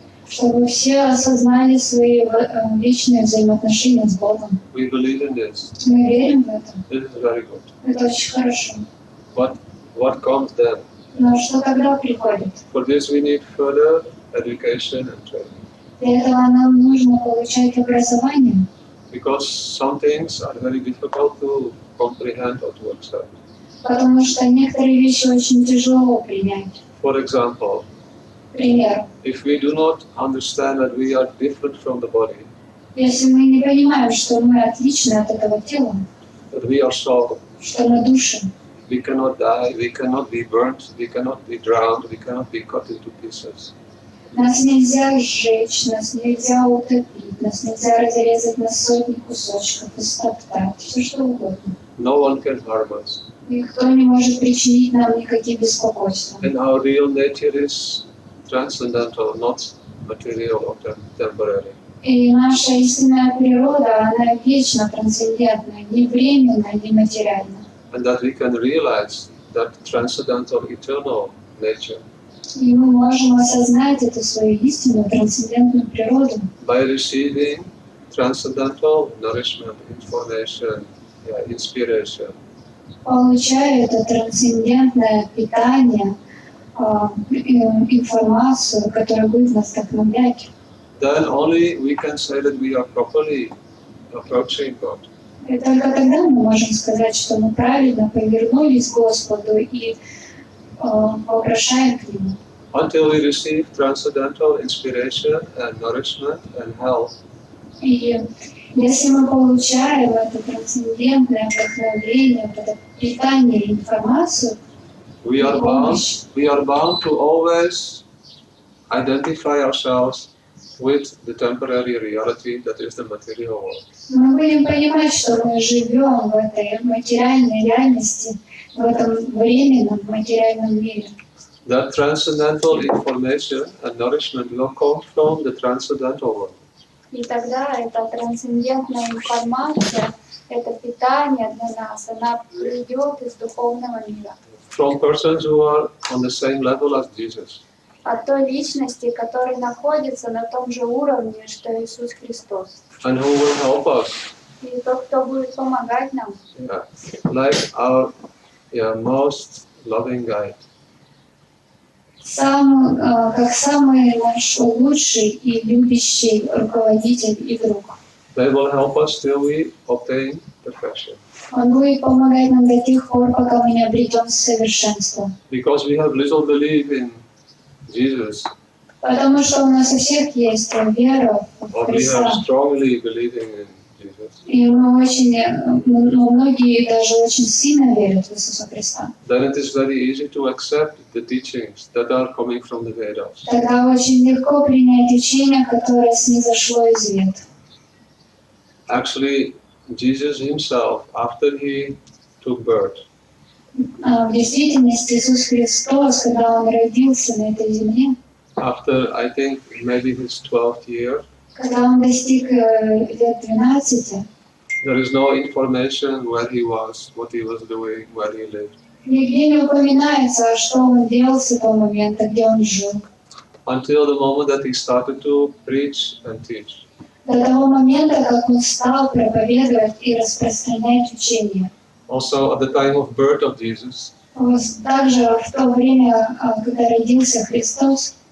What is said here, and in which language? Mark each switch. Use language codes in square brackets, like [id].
[ru] чтобы все осознали свои вечные взаимоотношения с Богом. [en] we believe in this. [ru] Мы верим в это. [en] This is very good. [ru] Это очень хорошо. [en] What comes then? [ru] Но что тогда приходит? [en] For this we need further education and training. [ru] Для этого нам нужно получать образование, [en] Because some things are very difficult to comprehend or to accept. [ru] потому что некоторые вещи очень тяжело принять. [en] For example, [ru] Пример. [en] if we do not understand that we are different from the body, [ru] Если мы не понимаем, что мы отличны от этого тела, [en] that we are soul, [ru] что мы души, [en] we cannot die, we cannot be burnt, we cannot be drowned, we cannot be cut into pieces. [ru] нас нельзя сжечь, нас нельзя утопить, нас нельзя разрезать на сотни кусочков и стоптать, все что угодно. [en] No one can harm us. [ru] Никто не может причинить нам никаких беспокойств. [en] And our real nature is transcendental, not material or temporary. [ru] И наша истинная природа, она вечно трансцендентна, не временна, не материальна. [en] And that we can realize that transcendental, eternal nature [ru] И мы можем осознать эту свою истинную трансцендентную природу, [en] by receiving transcendental nourishment, information, inspiration. [ru] получая это трансцендентное питание, информацию, которая будет нас вдохновлять. [en] Then only we can say that we are properly approaching God. [ru] И только тогда мы можем сказать, что мы правильно повернулись к Господу и вопрошаем к Нему. [en] Until we receive transcendental inspiration and nourishment and health, [ru] И если мы получаем это трансцендентное вдохновение, это питание и информацию, [en] we are bound to always identify ourselves with the temporary reality that is the material world. [ru] мы будем понимать, что мы живем в этой материальной реальности, в этом временном материальном мире. [en] That transcendental information and nourishment will come from the transcendental world. [ru] И тогда эта трансцендентная информация, это питание для нас, она придет из духовного мира. [en] From persons who are on the same level as Jesus. [ru] От той личности, которая находится на том же уровне, что Иисус Христос. [en] And who will help us. [ru] И тот, кто будет помогать нам. [en] Yeah. Like our most loving guide. [ru] Как самый наш лучший и любящий руководитель и друг. [en] They will help us till we obtain perfection. [ru] Он будет помогать нам до тех пор, пока мы не обретем совершенство. [en] Because we have little belief in Jesus. [ru] Потому что у нас у всех есть вера в [en] Or we [ru] Христа. [en] have strongly believing in Jesus. [ru] И многие даже очень сильно верят в Иисуса Христа. [en] Then it is very easy to accept the teachings that are coming from the Vedas. [ru] Тогда очень легко принять учение, которое снизошло из вед. [en] Actually, Jesus himself, after he took birth, [ru] В действительности Иисус Христос, когда Он родился на этой земле, [en] after I think maybe his 12th year, [ru] когда Он достиг лет 12, [en] there is no information where he was, what he was doing, where he lived. [ru] нигде не упоминается, что Он делал с этого момента, где Он жил. [en] Until the moment that he started to preach and teach. [ru] До того момента, как Он стал проповедовать и распространять учение. [en] Also at the time of birth of Jesus, [ru] Также в то время, когда родился Христос,